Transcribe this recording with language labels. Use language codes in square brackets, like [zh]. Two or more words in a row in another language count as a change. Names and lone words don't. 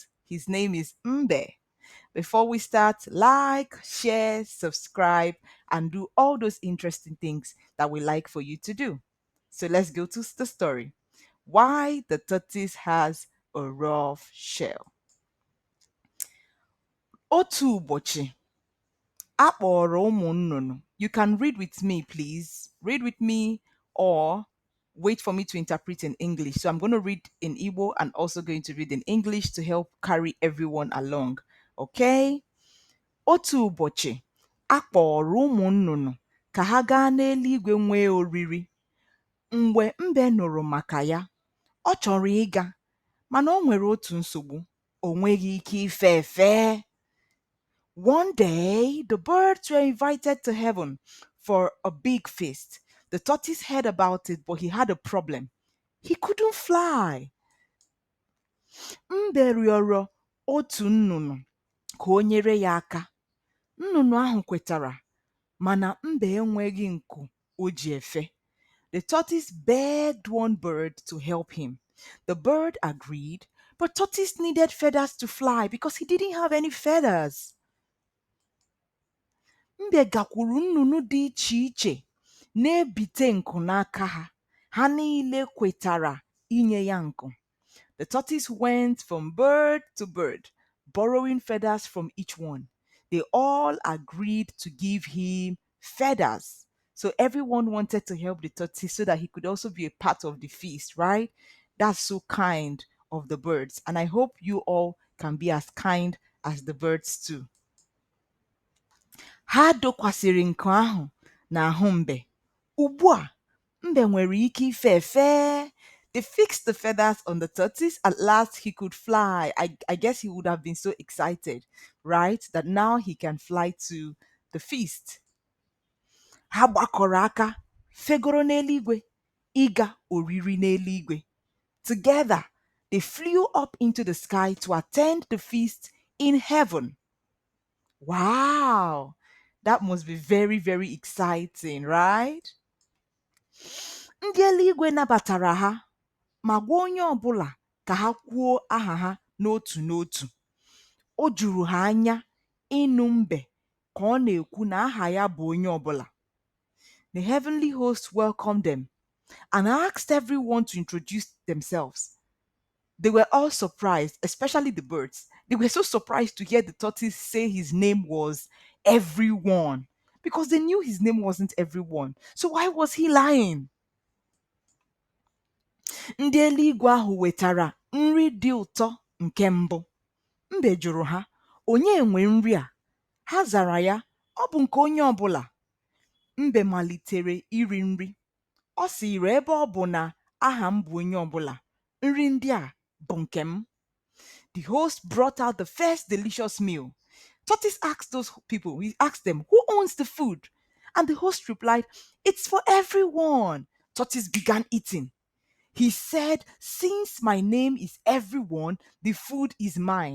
[en] His name is Mbe. Before we start, like, share, subscribe, and do all those interesting things that we like for you to do. So let's go to the story. Why the tortoise has a rough shell. [ig] Otu ụbọchị, akpọrọ ụmụ nnụnụ. [en] You can read with me, please. Read with me or wait for me to interpret in English. So I'm going to read in Igbo and also going to read in English to help carry everyone along. Okay? [ig] Otu ụbọchị, a kpọrọ ụmụ nnụnụ ka ha gaa n'eluigwe nwee oriri. Mgbe mbe nụrụ maka ya, ọ chọrọ ịga, mana o nwere otu nsogbu. O nweghị ike ife efe. [en] One day, the birds were invited to heaven for a big feast. The tortoise heard about it, but he had a problem. He couldn't fly. [ig] Mbe rịọrọ otu nnụnụ ka o nyere ya aka. Nnụnụ ahụ kwetara, mana mbe enweghị nku o ji efe. [en] The tortoise begged one bird to help him. The bird agreed, but tortoise needed feathers to fly because he didn't have any feathers. [ig] Mbe gakwuru nnụnụ dị iche iche na-ebite nku n'aka ha. Ha niile kwetara inye ya nku. [en] The tortoise went from bird to bird, borrowing feathers from each one. They all agreed to give him feathers. So everyone wanted to help the tortoise so that he could also be a part of the feast, right? That's so kind of the birds. And I hope you all can be as kind as the birds too. [ig] Ha dokwasịrị nku ahụ n'ahụ mbe. Ugbu a, mbe nwere ike ife efe. [en] They fixed the feathers on the tortoise. At last, he could fly. I guess he would have been so excited, right? That now he can fly to the feast. [ig] Ha gbakọrọ aka, fegoro n'eluigwe, ịga oriri n'eluigwe. [en] Together, they flew up into the sky to attend the feast in heaven. Wow! That must be very, very exciting, right? [ig] Ndị eluigwe nabatara ha ma gwa onye ọbụla ka ha kwuo aha ha n'otu n'otu. O juru ha anya ịnụ mbe ka ọ na-ekwu na aha ya bụ onye ọbụla. [en] The heavenly host welcomed them and asked everyone to introduce themselves. They were all surprised, especially the birds. They were so surprised to hear the tortoise say his name was everyone because they knew his name wasn't everyone. So why was he lying? [ig] Ndị eluigwe ahụ wetara nri dị ụtọ nke mbụ. Mbe jụrụ ha, onye nwe nri a? Ha zara ya, ọ bụ nke onye ọbụla. Mbe malitere iri nri. Ọ sịrị ebe ọ bụ na aha m bụ onye ọbụla, nri ndị a bụ nke m. [en] The host brought out the first delicious meal. Tortoise asked those people, he asked them, who owns the food? And the host replied, it's for everyone. Tortoise began eating. He said, since my name is everyone, the food is mine.